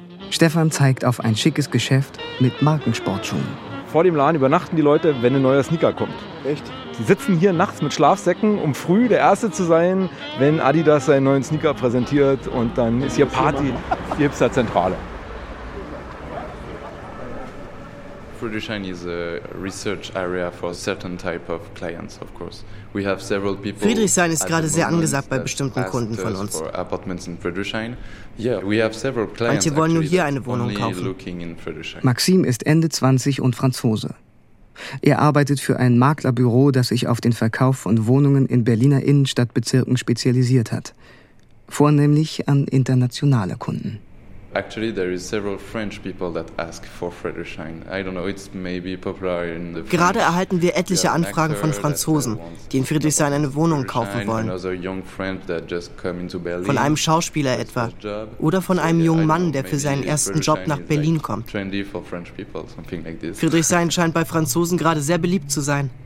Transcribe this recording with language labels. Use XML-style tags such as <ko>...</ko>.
<de>Stefan zeigt auf ein schickes Geschäft mit Markensportschuhen. Vor dem Laden übernachten die Leute, wenn ein neuer Sneaker kommt. Echt? Die sitzen hier nachts mit Schlafsäcken, um früh der Erste zu sein, wenn Adidas seinen neuen Sneaker präsentiert. Und dann ist hier Party, die Hipster-Zentrale.</de> <en>Friedrichshain is a research area for certain type of clients, of course. We have several people.</en> <de>Friedrichshain ist gerade sehr angesagt bei bestimmten Kunden von uns.</de> <en>Apartments in Friedrichshain. Yeah, we have several clients.</en> <de>Manche wollen nur hier eine Wohnung kaufen. Maxim ist Ende 20 und Franzose. Er arbeitet für ein Maklerbüro, das sich auf den Verkauf von Wohnungen in Berliner Innenstadtbezirken spezialisiert hat, vornehmlich an internationale Kunden.</de> <en>Actually, there is several French people that ask for Friedrichshain. I don't know, it's maybe popular in the.</en> <de>Gerade erhalten wir etliche Anfragen von Franzosen, die in Friedrichshain eine Wohnung kaufen wollen. Von einem Schauspieler etwa oder von einem jungen Mann, der für seinen ersten Job nach Berlin kommt. Friedrichshain scheint bei Franzosen gerade sehr beliebt zu sein.</de>